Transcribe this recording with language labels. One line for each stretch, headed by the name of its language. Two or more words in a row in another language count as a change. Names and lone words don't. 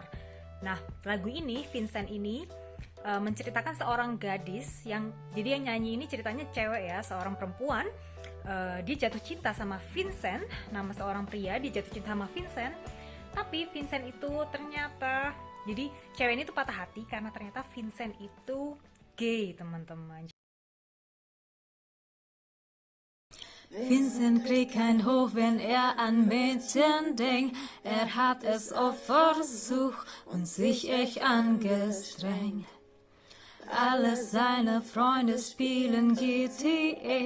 Indonesian: Nah, lagu ini, Vincent ini menceritakan seorang gadis yang, jadi yang nyanyi ini ceritanya cewek ya, seorang perempuan. Dia jatuh cinta sama Vincent, nama seorang pria, dia jatuh cinta sama Vincent. Tapi Vincent itu ternyata, jadi cewek ini tuh patah hati karena ternyata Vincent itu gay teman-teman.
German: Vincent kriegt kein Hoch, wenn an Mädchen denkt. Hat es oft versucht und sich echt angestrengt. Alle seine Freunde spielen GTA.